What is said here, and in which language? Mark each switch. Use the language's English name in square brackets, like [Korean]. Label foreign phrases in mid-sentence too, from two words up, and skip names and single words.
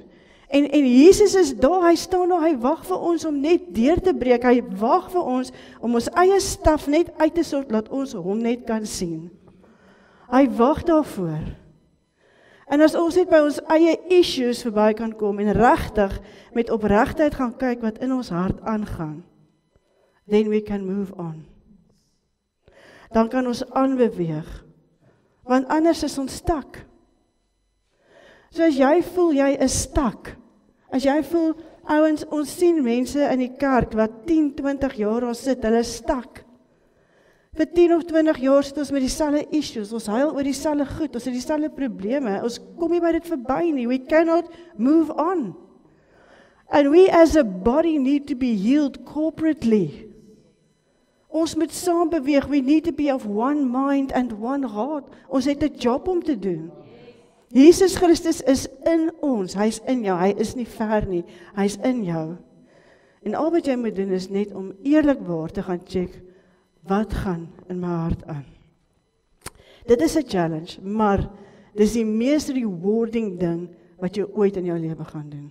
[Afrikaans] En Jesus is daar, hy staan daar, hy wag vir ons om net deur te breek, hy wag vir ons om ons eie staf net uit te sort, laat ons hom net kan sien. Hy wag daarvoor. En as ons net by ons eie issues verby kan kom, en regtig met opregtheid gaan kyk wat in ons hart aangaan, [English] then we can move on. [Afrikaans] Dan kan ons aanbeweeg, want anders is ons stak. So as jy voel jy is stak, as jy voel, ouens, ons sien mense in die kerk wat 10, 20 jaar al sit, hulle is stak. Vir 10 of 20 jaar sit ons met dieselfde issues, ons huil oor dieselfde goed, ons het dieselfde probleme, ons kom nie by dit verby nie, [English] we cannot move on. And we as a body need to be healed corporately. [Afrikaans] Ons moet saam beweeg, [English] we need to be of one mind and one heart. [Afrikaans] Ons het 'n job om te doen. Jesus Christus is in ons, hy is in jou, hy is nie ver nie, hy is in jou. En al wat jy moet doen is net om eerlikwaar te gaan check, wat gaan in my hart aan. Dit is 'n challenge, maar dis die mees rewarding ding wat jy ooit in jou lewe gaan doen.